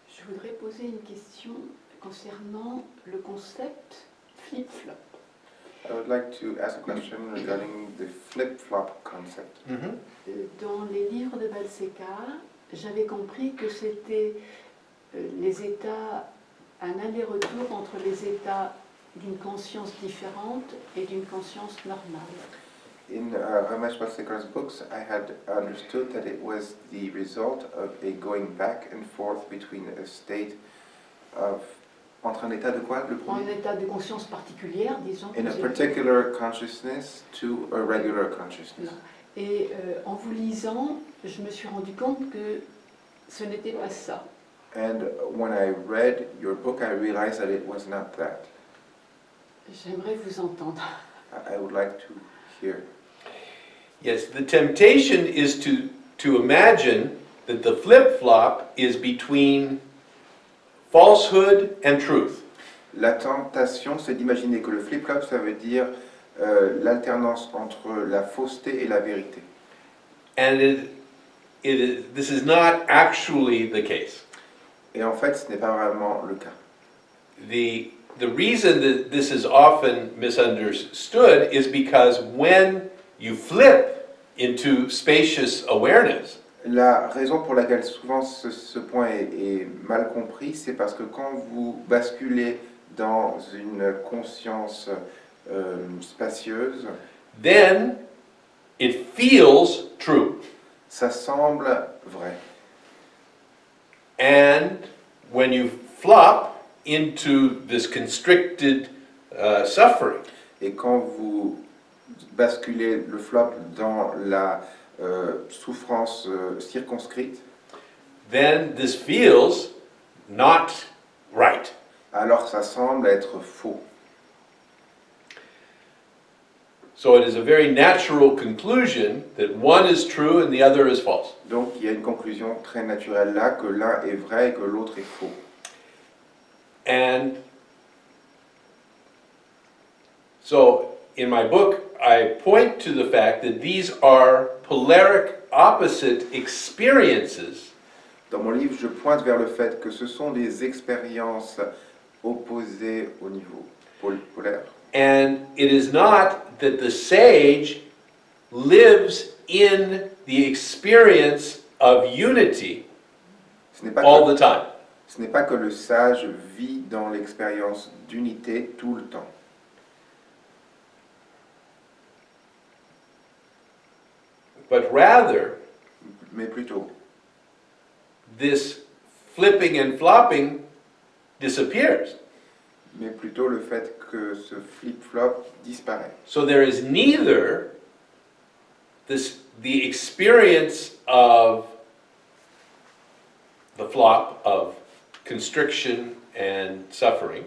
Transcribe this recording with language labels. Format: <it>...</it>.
<fr>Je voudrais poser une question concernant le concept flip-flop.</fr> <en>I would like to ask a question regarding the flip-flop concept.</en> <fr>Dans les livres de Balsekar, j'avais compris que c'était les états, un aller-retour entre les états d'une conscience différente et d'une conscience normale.</fr> <en>In Ramesh Balsekar's books, I had understood that it was the result of a going back and forth between a state of...</en> <fr>Entre un état de quoi, le En premier? état de conscience particulière, disons.</fr> <en>In a particular consciousness to a regular consciousness.</en> <fr>Et en vous lisant, je me suis rendu compte que ce n'était pas ça.</fr> <en>And when I read your book, I realized that it was not that.</en> <fr>J'aimerais vous entendre.</fr> <en>I would like to hear. Yes, the temptation is to imagine that the flip-flop is between falsehood and truth.</en> <fr>La tentation, c'est d'imaginer que le flip-flop, ça veut dire l'alternance entre la fausseté et la vérité.</fr> <en>And this is not actually the case.</en> <fr>Et en fait, ce n'est pas vraiment le cas.</fr> <en>The reason that this is often misunderstood is because when you flip into spacious awareness,</en> <fr>La raison pour laquelle souvent ce point est mal compris, c'est parce que quand vous basculez dans une conscience spacieuse,</fr> <en>then it feels true.</en> <fr>ça semble vrai.</fr> <en>And when you flop into this constricted suffering,</en> <fr>Et quand vous basculez le flop dans la souffrance circonscrite,</fr> <en>then this feels not right.</en> <fr>alors ça semble être faux.</fr> <en>So it is a very natural conclusion that one is true and the other is false.</en> <fr>Donc il y a une conclusion très naturelle là, que l'un est vrai et que l'autre est faux.</fr> <en>And so in my book, I point to the fact that these are polaric opposite experiences.</en> <fr>Dans mon livre, je pointe vers le fait que ce sont des expériences opposées au niveau polaire.</fr> <en>And it is not that the sage lives in the experience of unity</en> <fr>Ce n'est pas</fr> <en>all</en> <fr>que,</fr> <en>the time.</en> <fr>ce n'est pas que le sage vit dans l'expérience d'unité tout le temps.</fr> <en>But rather,</en> <fr>Mais plutôt,</fr> <en>this flipping and flopping disappears.</en> <fr>mais plutôt le fait que ce flip-flop disparaît.</fr> <en>So there is neither the experience of the flop of constriction and suffering,</en>